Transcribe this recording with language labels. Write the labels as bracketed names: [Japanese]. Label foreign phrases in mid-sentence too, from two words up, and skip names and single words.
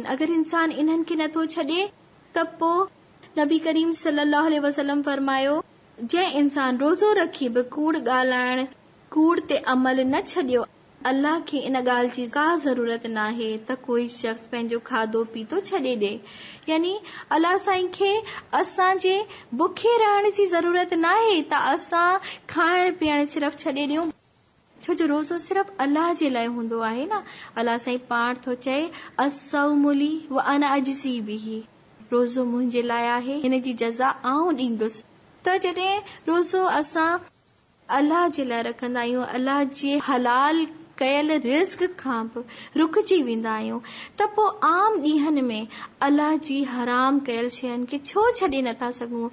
[Sindhi] अगर इंसान इन्हनि खे नथो छॾे त पोइ नबी करीम [Arabic] صلى الله عليه وسلم [Sindhi] फरमायो, जंहिं इंसान रोज़ो रखी बि कूड़ ॻाल्हाइण, कूड़ ते अमल न छॾियो, अल्लाह खे इन ॻाल्हि जी का ज़रूरत न आहे त कोई शख़्स पंहिंजो खाधो पीतो छॾे ॾे। यानी अल्लाह साईं खे असांजे बुखे रहण जी ज़रूरत न आहे त असां खाइण पीअण सिर्फ़ छॾे ॾियूं, छो जो रोज़ो सिर्फ़ अल्लाह जे लाइ हूंदो आहे न। अल्लाह साईं पाण थो चए, [Arabic] الصوم لي و أنا أجزي به, [Sindhi] रोज़ो मुंहिंजे लाइ आहे, हिन जी जज़ा आऊं ॾींदुसि। त जॾहिं रोज़ो असां अल्लाह जे लाइ रखंदा आहियूं, अल्लाह जे हलाल कयल रिज़्क़ खां बि रुकजी वेंदा आहियूं, त पोइ आम ॾींहनि में अल्लाह जी हराम कयल शयुनि खे छो छॾे नथा सघूं?